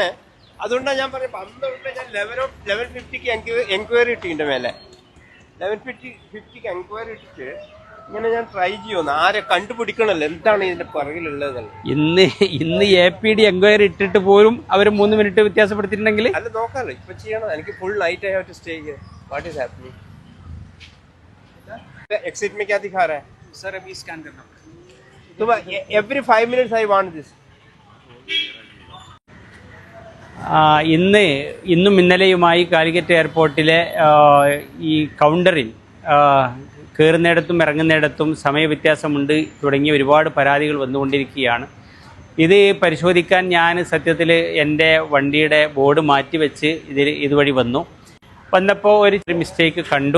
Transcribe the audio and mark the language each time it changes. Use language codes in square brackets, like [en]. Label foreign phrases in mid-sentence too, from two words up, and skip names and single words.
[ml] അതുകൊണ്ടാണ് ഞാൻ പറഞ്ഞത് 12 ഞാൻ 11:50 എൻക്വയറി ഇട്ടിട്ടുണ്ട് മേലെ. 11:50 എൻക്വയറി ഇട്ടിട്ട് ഇങ്ങനെ ഞാൻ ട്രൈ ചെയ്യുന്നു. ആരെ കണ്ടുപിടിക്കണല്ലോ എന്താണ് ഇതിന്റെ പുറകിലുള്ളത്. ഇന്ന് APD എൻക്വയറി ഇട്ടിട്ട് പോലും അവർ 3 മിനിറ്റ് വ്യത്യാസപ്പെടുത്തിയിട്ടുണ്ടെങ്കിൽ അല്ല നോക്കാമല്ലോ. ഇപ്പൊ ചെയ്യണം. എനിക്ക് [en] full night I have to stay here. what is happening? [hi] एक्सिट में क्या दिखा रहा है सर? अभी स्कैन करना तो [en] every 5 minutes I want this. [ml] ഇന്നും ഇന്നലെയുമായി കാലിക്കറ്റ് എയർപോർട്ടിലെ ഈ കൗണ്ടറിൽ കയറുന്നിടത്തും ഇറങ്ങുന്നിടത്തും സമയവ്യത്യാസമുണ്ട് തുടങ്ങിയ ഒരുപാട് പരാതികൾ വന്നുകൊണ്ടിരിക്കുകയാണ്. ഇത് പരിശോധിക്കാൻ ഞാൻ സത്യത്തിൽ എൻ്റെ വണ്ടിയുടെ ബോർഡ് മാറ്റിവെച്ച് ഇതുവഴി വന്നപ്പോൾ ഒരു മിസ്റ്റേക്ക് കണ്ടു.